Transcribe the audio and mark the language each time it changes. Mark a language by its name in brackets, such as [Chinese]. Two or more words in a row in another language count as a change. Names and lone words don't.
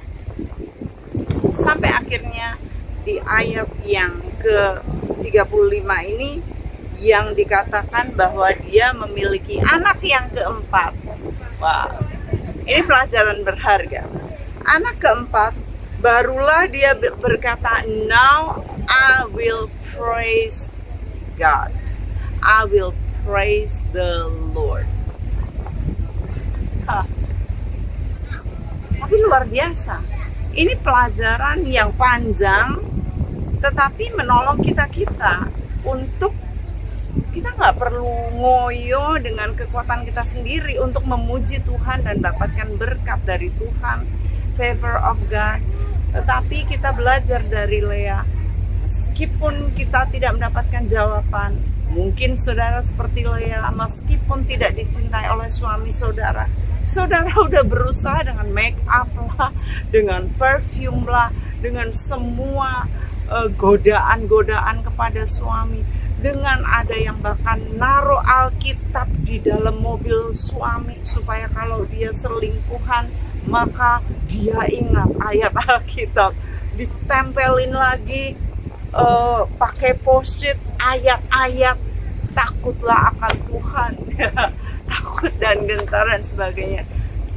[Indonesian] Sampai akhirnya di ayat yang ke-35 ini yang dikatakan bahwa dia memiliki anak yang keempat. Wow, ini pelajaran berharga. Anak keempat, barulah dia berkata, [English] now I will praise God. I will praise the Lord. [Indonesian] Tapi luar biasa. Ini pelajaran yang panjang, tetapi menolong kita untuk kita nggak perlu ngoyo dengan kekuatan kita sendiri untuk memuji Tuhan dan dapatkan berkat dari Tuhan, [English] favor of God. [Indonesian] Tetapi kita belajar dari Lea, meskipun kita tidak mendapatkan jawaban, mungkin saudara seperti Lea, meskipun tidak dicintai oleh suami saudara, saudara udah berusaha dengan [English] make up [Indonesian] lah, dengan perfume lah, dengan semua godaan-godaan kepada suami, dengan ada yang bahkan naruh Alkitab di dalam mobil suami supaya kalau dia selingkuhan maka dia ingat ayat Alkitab, ditempelin lagi pakai post-it ayat-ayat takutlah akan Tuhan takut dan gentar dan sebagainya.